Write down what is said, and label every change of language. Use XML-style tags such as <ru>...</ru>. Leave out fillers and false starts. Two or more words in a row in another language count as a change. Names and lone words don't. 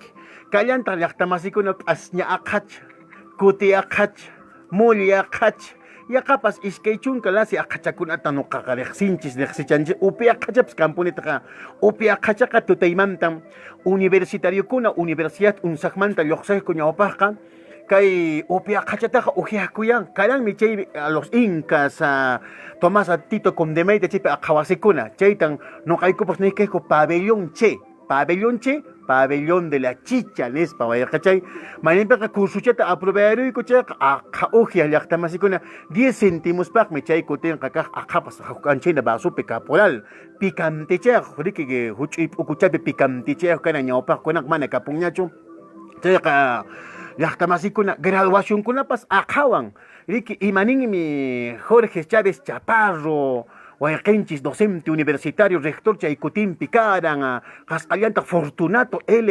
<qu>kallantaq llaqtamasikuna p'asña aqhacha kuti aqhacha muli aqhacha yaqapas iskay chunka lasi aqhachakunata nuqaqa riqsichanchis upi aqhachapas kampunitaqa upi aqhachaqa tutaymantam universitariokuna universidad unsaqmanta lluqsayku ñawpaqqa kay upi aqhachataqa ujiaqkuyan karanmi chay</qu> <es>los incas</es> <qu>Tomás Tito Condemeyta chaypi aqhawasikuna chaytan nuqaykupas niykayku</qu> <es>pabellón de la chicha</es> <qu>nispa wayqachay mayninpiqa kursuchata aprovearuyku chayqa aqha ujiaq llaqtamasikuna 10 céntimos-paqmi chay kutinqa kaq aqhapas huk'anchayna basupi caporal picantichayaq riki huch'uy p'ukuchapi picantichayaq kana ñawpaqkunaqa mana kapunñachu chayqa llaqtamasikuna graduacionkunapas aqhawan riki imaninmi Jorge Chávez Chaparro wayqinchis</qu> <es>docente universitario rector</es> <qu>chaykutinpi karan qasqallantaq Fortunato L.</qu>